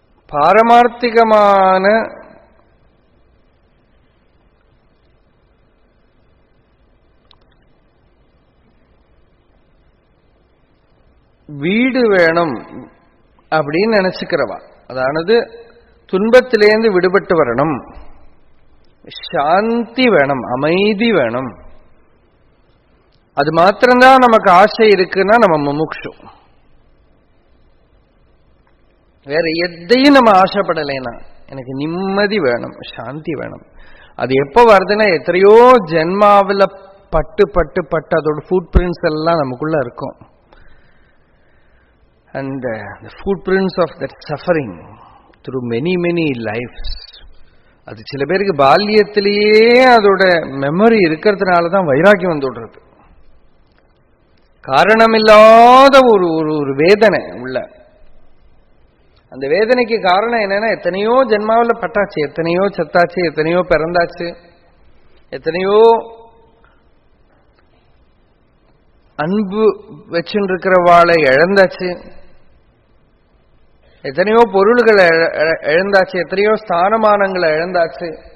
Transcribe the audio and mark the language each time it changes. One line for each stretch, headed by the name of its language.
Tamil: பாரமார்த்திகமான வீடு வேணும் அப்படின்னு நினைச்சுக்கிறவா, அதாவது துன்பத்திலேருந்து விடுபட்டு வரணும், சாந்தி வேணும், அமைதி வேணும், அது மாத்திரம்தான் நமக்கு ஆசை இருக்குன்னா நம்ம முமுட்சு. வேற எதையும் நம்ம ஆசைப்படலைன்னா எனக்கு நிம்மதி வேணும், சாந்தி வேணும். அது எப்ப வருதுன்னா எத்தனையோ ஜென்மாவில் பட்டு பட்டு பட்டு அதோட ஃபுட் பிரிண்ட்ஸ் எல்லாம் நமக்குள்ள இருக்கும்.
English: And the footprints of that suffering through many lives.
Tamil: அது சில பேருக்கு பால்யத்திலேயே அதோட மெமரி இருக்கிறதுனால தான் வைராக்கியம் வந்துடுறது. காரணமில்லாத ஒரு வேதனை உள்ள. அந்த வேதனைக்கு காரணம் என்னன்னா எத்தனையோ ஜென்மாவில் பட்டாச்சு, எத்தனையோ செத்தாச்சு, எத்தனையோ பிறந்தாச்சு, எத்தனையோ அன்பு வச்சுட்டு இருக்கிறவாளை இழந்தாச்சு, எத்தனையோ பொருள்களை இழந்தாச்சு, எத்தனையோ ஸ்தானமானங்களை இழந்தாச்சு.